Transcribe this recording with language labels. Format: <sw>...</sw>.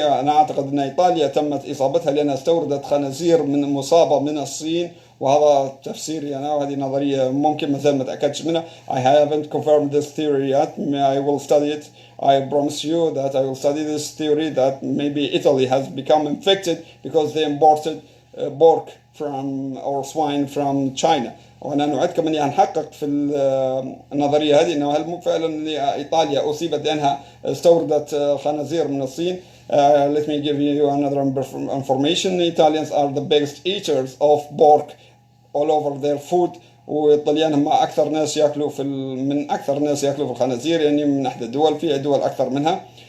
<ar>أنا أعتقد أن إيطاليا تمت إصابتها لأنها استوردت خنازير مصابة من الصين، وهذا تفسيري أنا وهذه نظرية ممكن مثلا ما تأكدش منها.</ar> <en>I haven't confirmed this theory yet. I will study it. I promise you that I will study this theory that maybe Italy has become infected because they imported pork from or swine from China.</en> <ar>وأنا نوعدكم أني هنحقق في النظرية هذه أنه هل فعلا إيطاليا أصيبت لأنها استوردت خنازير من الصين.</ar> <en>Let me give you another information. Italians are the biggest eaters of pork all over their food.</en> <ar>والطليان هم أكثر ناس يأكلوا من أكثر ناس يأكلوا في الخنازير، يعني من أحد الدول، في دول أكثر منها.</ar>